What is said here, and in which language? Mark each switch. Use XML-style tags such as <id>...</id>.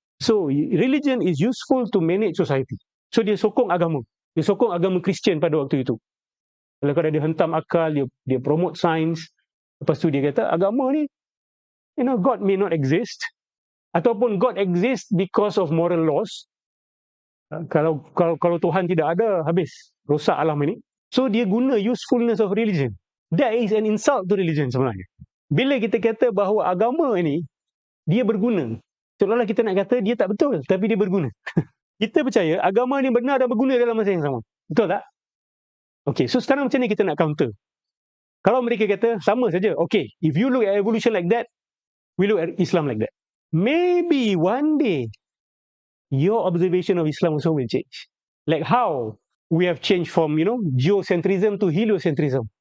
<en>So, religion is useful to manage society.</en> <ms>So, dia sokong agama. Dia sokong agama Kristian pada waktu itu. Kalau dia hentam akal, dia promote sains. Lepas tu dia kata, agama ni,</ms> <en>God may not exist.</en> <ms>Ataupun</ms> <en>God exists because of moral laws.</en> <ms>Kalau Tuhan tidak ada, habis. Rosak alam ini.</ms> <en>So,</en> <ms>dia guna</ms> <en>usefulness of religion. That is an insult to religion</en> <ms>sebenarnya. Bila kita kata bahawa agama ini, dia berguna. Seolah-olah kita nak kata, dia tak betul, tapi dia berguna. Kita percaya agama ni benar dan berguna dalam masa yang sama. Betul tak? Okay, so sekarang macam ni kita nak counter. Kalau mereka kata sama saja,</ms> <en>okay, if you look at evolution like that, we look at Islam like that. Maybe one day, your observation of Islam also will change. Like how we have changed from, geocentrism to heliocentrism.</en>